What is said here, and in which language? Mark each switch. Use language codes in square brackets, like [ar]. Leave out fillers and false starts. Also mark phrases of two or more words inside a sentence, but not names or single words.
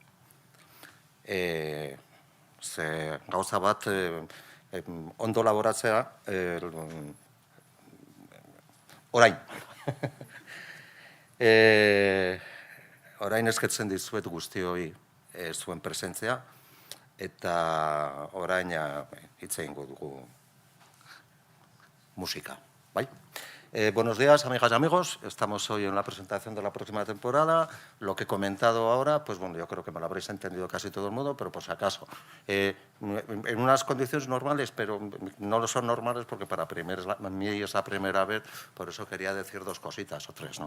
[eu] Ze gauza bat ondo laboratzea, orain. Orain eskertzen dizuet guztioi zuen presentzia, eta orain hitz egingo dugu musika, bai? [es] Buenos días, amigas y amigos. Estamos hoy en la presentación de la próxima temporada. Lo que he comentado ahora, pues bueno, yo creo que me lo habréis entendido casi todo el mundo, pero por si acaso. En unas condiciones normales, pero no lo son normales porque para mí es la primera vez, por eso quería decir dos cositas o tres, ¿no?